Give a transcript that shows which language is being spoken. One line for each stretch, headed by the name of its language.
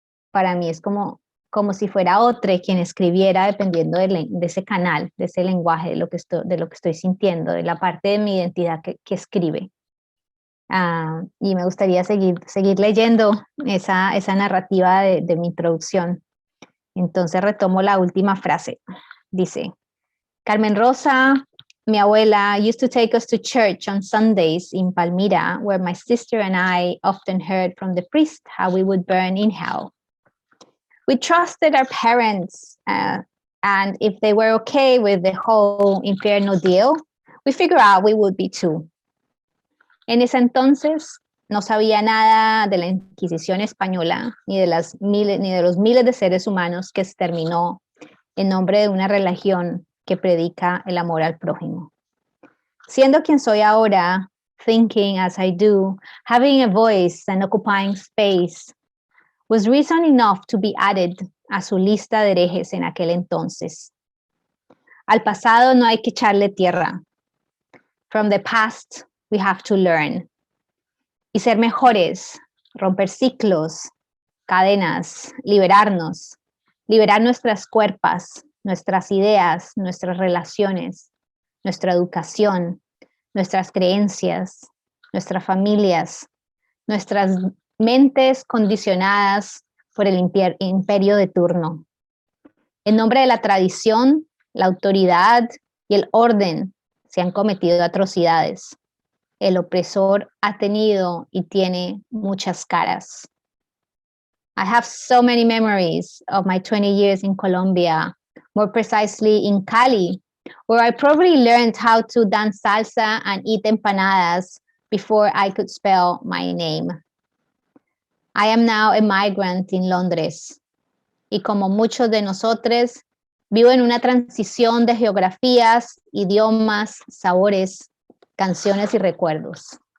Spanish: para mí es como si fuera otro quien escribiera dependiendo de ese canal, de ese lenguaje, de lo que estoy sintiendo, de la parte de mi identidad que escribe. Y me gustaría seguir leyendo esa narrativa de mi introducción. Entonces retomo la última frase. Dice,
English: Carmen Rosa,
Spanish: mi abuela,
English: used to take us to church on Sundays in Palmira, where my sister and I often heard from the priest how we would burn in hell. We trusted our parents, and if they were okay with the whole infierno deal, we figured out we would be too.
Spanish: En ese entonces no sabía nada de la Inquisición española, ni de los miles de seres humanos que exterminó en nombre de una religión que predica el amor al prójimo. Siendo quien soy ahora,
English: thinking as I do, having a voice and occupying space, was reason enough to be added
Spanish: a su lista de herejes en aquel entonces. Al pasado no hay que echarle tierra.
English: From the past, we have to learn.
Spanish: Y ser mejores, romper ciclos, cadenas, liberar nuestras cuerpos, nuestras ideas, nuestras relaciones, nuestra educación, nuestras creencias, nuestras familias, nuestras mentes condicionadas por el imperio de turno. En nombre de la tradición, la autoridad y el orden se han cometido atrocidades. El opresor ha tenido y tiene muchas caras.
English: I have so many memories of my 20 years in Colombia, more precisely in Cali, where I probably learned how to dance salsa and eat empanadas before I could spell my name. I am now a migrant in
Spanish: Londres, y como muchos de nosotros, vivo en una transición de geografías, idiomas, sabores, canciones y recuerdos.